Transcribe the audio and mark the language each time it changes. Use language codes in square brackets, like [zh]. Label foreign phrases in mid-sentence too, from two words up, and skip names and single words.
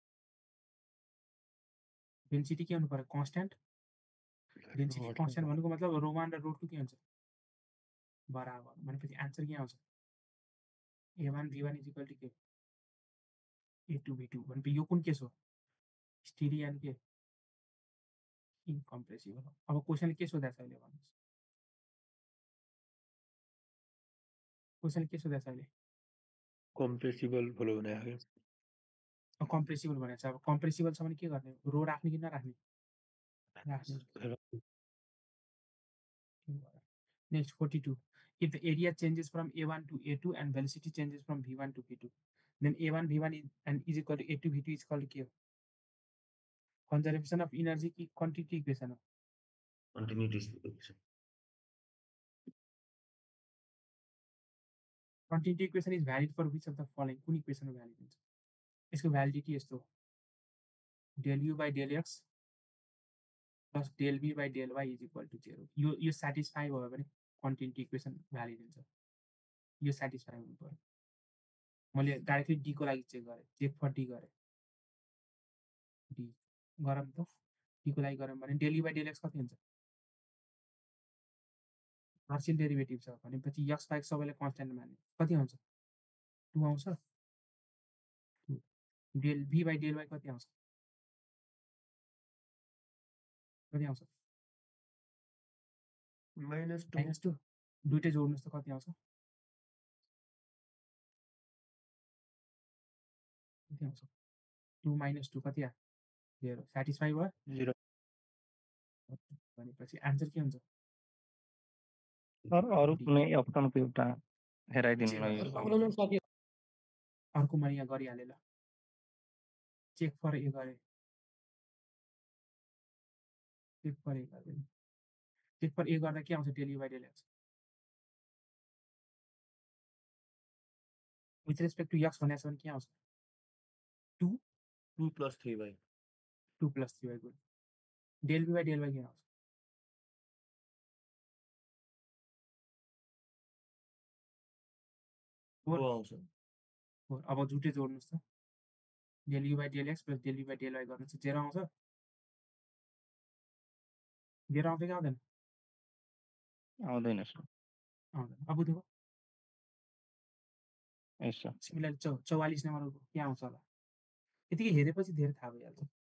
[ne] डेन्सिटी के हुनु पर्यो [en] constant density constant [ne] भनेको मतलब रो 1 र रो 2 के हुन्छ बराबर भनेपछि आन्सर के आउँछ a1 b1 [en] is equal to [ne] के a2 b2 भनेपछि यो कुन केस हो [en] steady and [ne] के इनकम्प्रेसिबल अब क्वेसनले के सोधेको छ अहिले भन्नुहोस् क्वेसनले के सोधेको छ अहिले [en] compressible flow [ne] भने आयो कम्प्रेसिबल भनेको छ अब कम्प्रेसिबल छ भने के गर्ने रो राख्ने कि नराख्ने राख्ने नेक्स्ट 42 [en] if the area changes from a1 to a2 and velocity changes from v1 to v2 then a1 v1 is equal to a2 v2 is equal to [ne] के हो [en] conservation of energy [ne] की [en] quantity equation [ne] हो [en] continuity equation is valid for which of the following [ne] कुन इक्वेसन हो भ्यालिड हुन्छ यसको भ्यालिडिटी यस्तो हो [en] del u by del x plus del v by del y is equal to 0 [ne] यो satisfy भयो भने [en] continuity equation [ne] भ्यालिड हुन्छ यो satisfy हुनु पर्यो मैले डाइरेक्टली डी को लागि चेक गरेँ [en] check for D [ne] गरेँ डी गरौँ त डी को लागि गरौँ भने [en] del u by del x [ne] कति हुन्छ [en] partial derivative [ne] छ भनेपछि x बाहेक सबैलाई कन्स्ट्यान्ट मान्ने कति आउँछ 2 आउँछ [en] del v by del y [ne] कति आउँछ -2 दुईटै जोड्नुस् त कति आउँछ कति आउँछ 2 - 2 कति आयो 0 सेटिस्फाई भयो 0 भनेपछि आन्सर के हुन्छ अरू कुनै अप्सनको एउटा हेराइदिनु न यो अर्को मैले यहाँ गरिहालेँ ल [en] check for A [ne] गरेँ 1 पर a गर्दैन 1 पर a गर्दा के आउँछ [en] del u by del x with respect to x [ne] भनेको छ भने के आउँछ 2 2 + 3y 2 + 3y गुड [en] del v by del y [ne] के आउँछ 4 4 आउँछ 4 अब जुटे जोड्नुस् त [en] del u by del x plus del v by del y [ne] गर्नु छ 0 आउँछ 0 आउँछ कि आउँदैन आउँदैन सर आउँदैन अब बुझ्नुभयो यस सर सिमिलरली 44 नम्बरको के आउँछ होला यतिकै हेरेपछि धेरै थाहा भइहाल्छ